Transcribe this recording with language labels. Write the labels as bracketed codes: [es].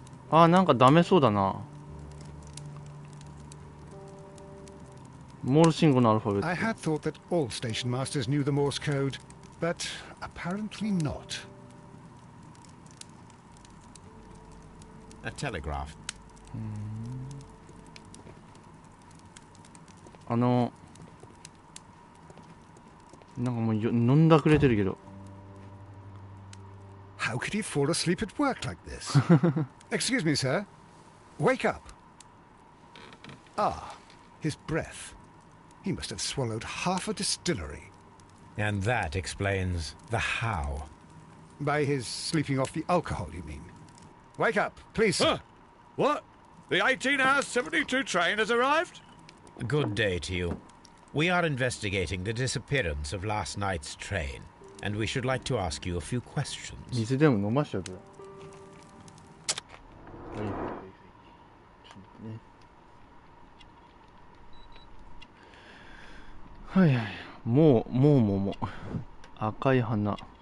[ja] Ah, なんかダメそうだな。モール信号のアルファベット。 [en] I had thought that all station masters knew the Morse code, but apparently not. A telegraph. [ja] なんかもう飲んだくれてるけど。 [en] How could he fall asleep at work like this? Excuse me, sir. Wake up. Ah, his breath. He must have swallowed half a distillery. And that explains the how. By his sleeping off the alcohol, you mean? Wake up, please, sir. Huh? What? The 18-hour 72 train has arrived? Good day to you. We are investigating the disappearance of last night's train, and we should like to ask you a few questions. [ja] 水でも飲ましちゃうけど。はいはい。もう。赤い花。